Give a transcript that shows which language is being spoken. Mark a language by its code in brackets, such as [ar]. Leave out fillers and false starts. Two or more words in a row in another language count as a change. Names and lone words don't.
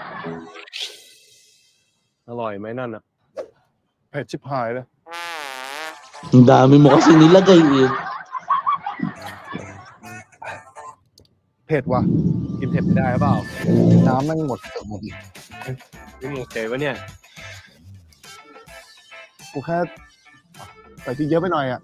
[th] อร่อยไหมนั่นอ่ะ เผ็ดชิบหายเลย [tl] Ang dami mo kasi nilagay eh. [th] เผ็ดว่ะ กินเผ็ดไม่ได้หรือเปล่า น้ำแม่งหมดเกือบหมดอีก นี่มึงโอเควะเนี่ย กูแค่ใส่พริกเยอะไปหน่อยอ่ะ